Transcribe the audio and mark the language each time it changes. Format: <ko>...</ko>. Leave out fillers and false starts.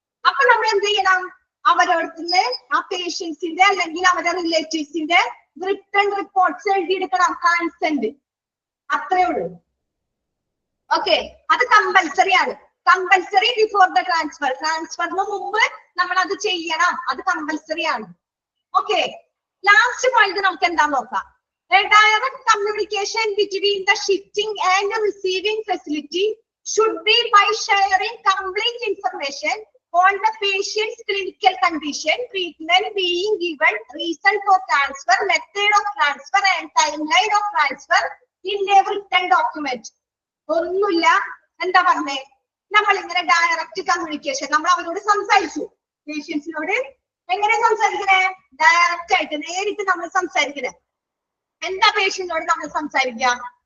<ml>അപ്പൊ നമ്മൾ എന്ത് ചെയ്യണം, അവരോടത്തുനിന്ന് ആ പേഷ്യൻസിന്റെ അല്ലെങ്കിൽ അവരുടെ റിലേറ്റീവ്സിന്റെ റിട്ടേൺ റിപ്പോർട്ട്സ് എഴുതിയെടുക്കണം, കൺസെന്റ്. അത്രേ ഉള്ളൂ. ഓക്കെ, അത് കമ്പൽസറി ആണ്.</ml> <en>Compulsory before the transfer.</en> <ml>ട്രാൻസ്ഫറിന് മുമ്പ് നമ്മൾ അത് ചെയ്യണം, അത് കമ്പൽസറി ആണ്. ഓക്കെ, ലാസ്റ്റ് പോയിന്റ് നമുക്ക് എന്താ നോക്കാം.</ml> <en>Direct communication between the shifting and receiving facility should be by sharing complete information on the patient's clinical condition, treatment being given, reason for transfer, method of transfer and timeline of transfer in a written document.</en> <ml>ഒന്നുമില്ല, എന്താ പറഞ്ഞേ, നമ്മൾ ഇങ്ങനെ direct communication, നമ്മൾ അവരോട് സംസാരിച്ചു. പേഷ്യൻസിനോട് എങ്ങനെ സംസാരിക്കണേ, direct ആയിട്ട് നേരിട്ട് നമ്മൾ സംസാരിക്കണേ. എന്താ പേഷ്യന്റിനോട് നമ്മൾ സംസാരിക്കാം,</ml>